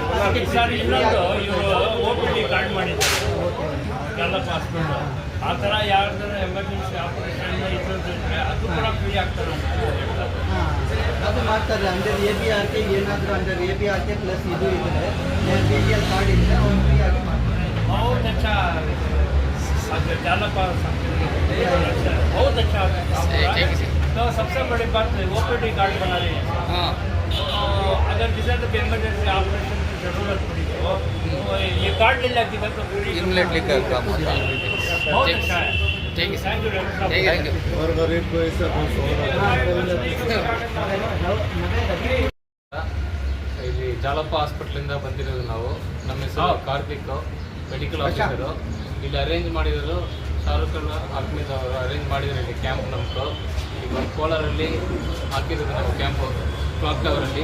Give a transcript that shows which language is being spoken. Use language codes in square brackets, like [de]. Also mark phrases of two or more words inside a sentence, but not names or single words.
[kn] ಆ ಥರ ಯಾರ್ದಾರ [en] emergency operation [kn] ಇದ್ರೆ ಅದು ಕೂಡ ಫ್ರೀ ಆಗ್ತಾರೆ. ಅದು ಮಾಡ್ತಾರೆ. ಅಂಡರ್ ABRK ಏನಾದರೂ ಅಂಡರ್ ABRK ಪ್ಲಸ್ ಇದು ಇದ್ದರೆ BPL ಕಾರ್ಡ್ ಇದ್ದರೆ ಅವ್ರು ಫ್ರೀ ಆಗಿ ಮಾಡ್ತಾರೆ. [hi] बहुत अच्छा चालक बहुत अच्छा। तो सबसे बड़ी बात OPD कार्ड बना रही है। अगर जिसे तो [en] emergency operation [hi] की जरूरत पड़ी तो ये कार्ड ले लेती है तो इमीडिएटली काम होता है। बहुत अच्छा है। [en] thank you thank you. [hi] और गरीब को ऐसा [kn] ಇಲ್ಲಿ ಜಾಲಪ್ಪ ಹಾಸ್ಪಿಟ್ಲಿಂದ ಬಂದಿರೋದು ನಾವು. ನಮ್ಮ ಹೆಸರು ಕಾರ್ತಿಕ್, [en] medical officer. [kn] ಇಲ್ಲಿ ಅರೇಂಜ್ ಮಾಡಿರೋದು ಶಾರುಖ್ ಖಾನ್ ಅಹ್ಮದ್ ಅವರು ಅರೇಂಜ್ ಮಾಡಿದ್ರು ಇಲ್ಲಿ ಕ್ಯಾಂಪ್ ನಮ್ಮದು. ಈಗ ಕೋಲಾರಲ್ಲಿ ಹಾಕಿರೋದು ನಾವು ಕ್ಯಾಂಪು ಕ್ಲಾಕ್ ಟವರಲ್ಲಿ.